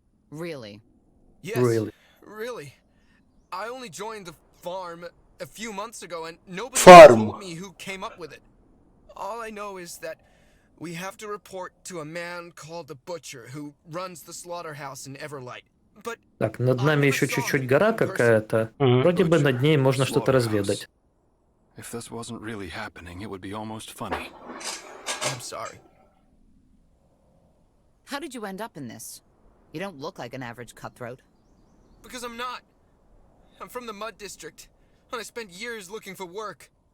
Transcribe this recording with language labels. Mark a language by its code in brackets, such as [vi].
[en] Really? Yes, Really? really. I only joined the farm a few months ago, and nobody Farm. told me who came up with it. All I know is that we have to report to a man called the Butcher, who runs the slaughterhouse in Everlight. But [ru] Так, над нами еще чуть-чуть гора какая-то. Мгм. Вроде бы над ней можно что-то разведать. [en] if this wasn't really happening, it would be almost funny. I'm sorry. How did you end up in this? You don't look like an average cutthroat. Because I'm not. I'm from the Mud District, and I spent years looking for work.